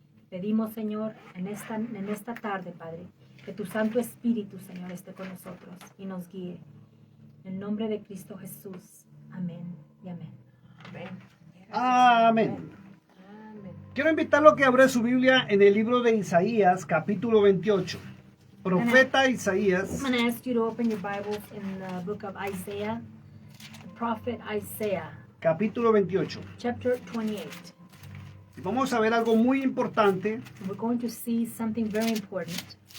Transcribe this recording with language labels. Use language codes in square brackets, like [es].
[es] Pedimos, Señor, en esta tarde, Padre, que tu Santo Espíritu, Señor, esté con nosotros y nos guíe. En el nombre de Cristo Jesús. Amén y amén. Amén. Amén. Amén. Quiero invitarlo a que abra su Biblia en el libro de Isaías, capítulo 28. Profeta Isaías, [en] I'm going to ask you to open your Bibles in the book of Isaiah, the prophet Isaiah, [es] capítulo 28. [en] chapter 28. [es] Vamos a ver algo muy importante, [en] We're going to see something very important